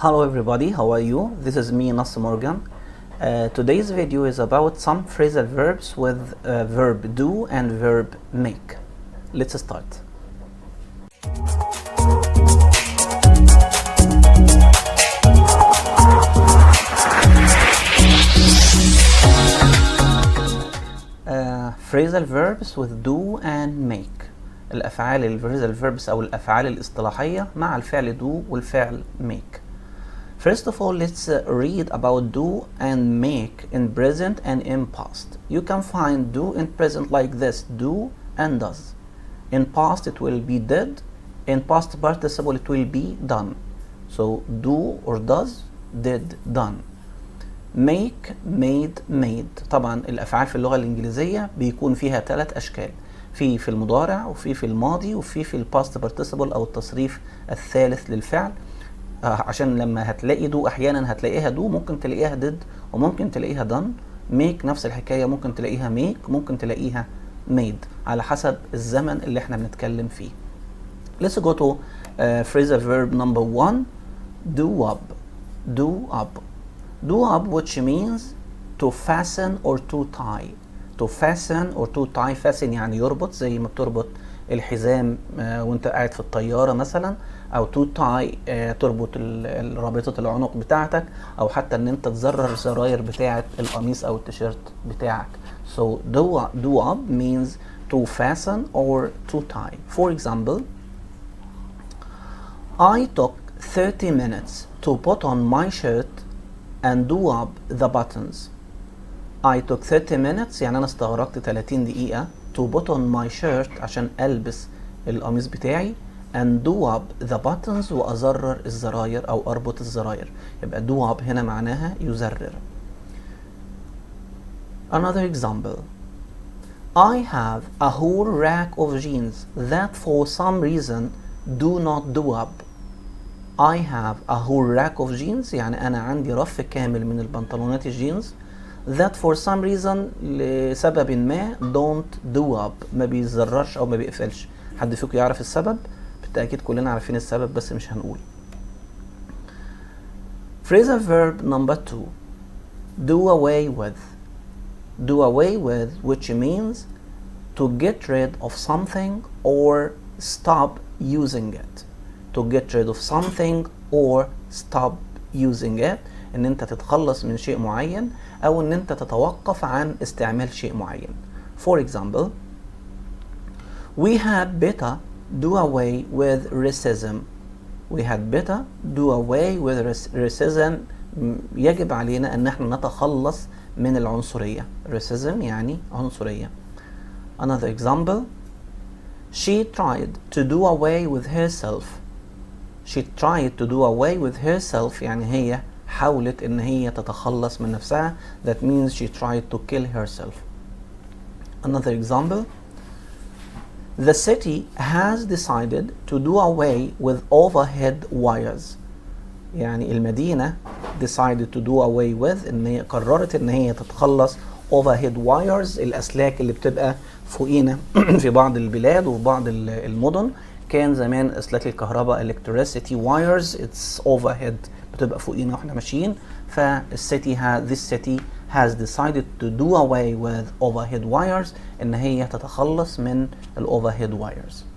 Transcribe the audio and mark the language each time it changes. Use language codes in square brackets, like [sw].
[en] Hello everybody, how are you? This is me, Nas Morgan. Today's video is about some phrasal verbs with verb do and verb make. Let's start. Phrasal verbs with do and make. [ar] الأفعال الفريزال verbs أو الأفعال الاصطلاحية مع الفعل do والفعل make. [en] First of all, let's read about do and make in present and in past. You can find do in present like this, do and does. In past it will be did, in past participle it will be done. So do or does, did, done. make, made, made. [ar] طبعا الأفعال في اللغة الإنجليزية بيكون فيها 3 أشكال. في المضارع وفي الماضي وفي الباست participle أو التصريف الثالث للفعل. عشان لما هتلاقي دو احيانا هتلاقيها دو، ممكن تلاقيها did وممكن تلاقيها done. make نفس الحكايه، ممكن تلاقيها make، ممكن تلاقيها made على حسب الزمن اللي احنا بنتكلم فيه. [en] Let's go to phrasal verb number 1, do up. Do up. Do up which means to fasten or to tie. To fasten or to tie. [ar] fasten يعني يربط، زي ما بتربط الحزام وانت قاعد في الطيارة مثلا، او تو تاي تربط رابطة العنق بتاعتك، او حتى ان انت تزرر الزراير بتاعت القميص او التيشيرت بتاعك. [en] So do up means to fasten or to tie. For example, I took 30 minutes to put on my shirt and do up the buttons. I took 30 minutes [ar] يعني انا استغرقت 30 دقيقة [en] to put on my shirt [ar] عشان البس القميص بتاعي [en] and do up the buttons [ar] وازرر الزراير او اربط الزراير. يبقى do up هنا معناها يزرر. [en] Another example, I have a whole rack of jeans that for some reason do not do up. I have a whole rack of jeans [ar] يعني انا عندي رف كامل من البنطلونات الجينز [en] that for some reason [ar] لسبب ما [en] don't do up [ar] ما بيزررش او ما بيقفلش. حد فيكم يعرف السبب؟ بالتأكيد كلنا عارفين السبب بس مش هنقول. [en] Phrasal verb number 2, do away with. Do away with which means to get rid of something or stop using it. To get rid of something or stop using it. [ar] ان انت تتخلص من شيء معين او ان انت تتوقف عن استعمال شيء معين. [en] For example, we had better do away with racism. We had better do away with racism. [ar] يجب علينا ان احنا نتخلص من العنصرية. Racism يعني عنصرية. [en] Another example, she tried to do away with herself. She tried to do away with herself [ar] يعني هي حاولت ان هي تتخلص من نفسها. [en] That means she tried to kill herself. Another example, the city has decided to do away with overhead wires. [ar] يعني المدينة [en] decided to do away with [ar] ان هي قررت ان هي تتخلص [en] overhead wires [ar] الاسلاك اللي بتبقى فوقينا في بعض البلاد وفي بعض المدن. كان زمان اسلاك الكهرباء [en] electricity wires it's overhead [ar] بتبقى فوقينا واحنا ماشيين. [en] فالسيتي this city has decided to do away with overhead wires [ar] ان هي تتخلص من [en] overhead wires.